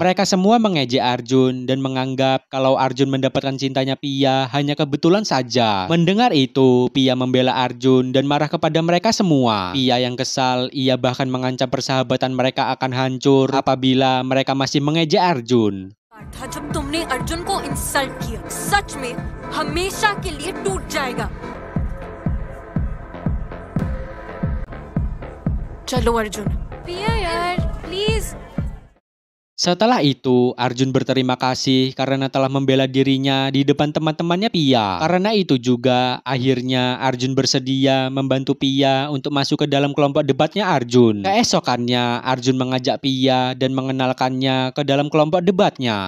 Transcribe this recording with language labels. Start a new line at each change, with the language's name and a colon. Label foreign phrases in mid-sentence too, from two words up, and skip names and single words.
Indonesian: Mereka semua mengejek Arjun dan menganggap kalau Arjun mendapatkan cintanya Pia hanya kebetulan saja. Mendengar itu, Pia membela Arjun dan marah kepada mereka semua. Pia yang kesal, ia bahkan mengancam persahabatan mereka akan hancur apabila mereka masih mengejek Arjun.
Hindi: था जब तुमने अर्जुन को इंसल्ट किया, सच में हमेशा के लिए टूट जाएगा। चलो अर्जुन, पिया यार, प्लीज।
Indonesian: Setelah itu, Arjun berterima kasih karena telah membela dirinya di depan teman-temannya Pia. Karena itu juga, akhirnya Arjun bersedia membantu Pia untuk masuk ke dalam kelompok debatnya Arjun. Keesokannya, Arjun mengajak Pia dan mengenalkannya ke dalam kelompok debatnya.